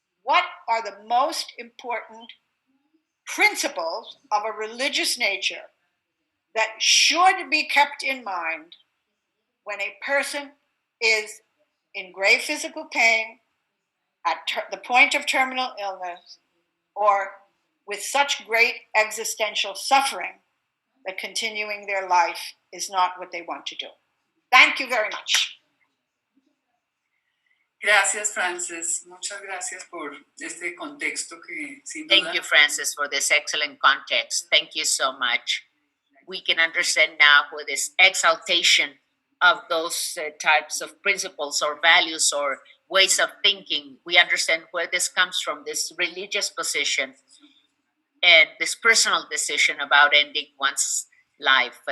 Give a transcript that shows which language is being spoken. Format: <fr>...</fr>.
<en>what are the most important principles of a religious nature that should be kept in mind when a person is in grave physical pain, at the point of terminal illness, or with such great existential suffering that continuing their life is not what they want to do. Thank you very much.</en> <es>Gracias, Frances. Muchas gracias por este contexto que sin duda...</es> <en>Thank you, Frances, for this excellent context. Thank you so much. We can understand now with this exaltation of those types of principles or values or ways of thinking, we understand where this comes from, this religious position and this personal decision about ending one's life.</en>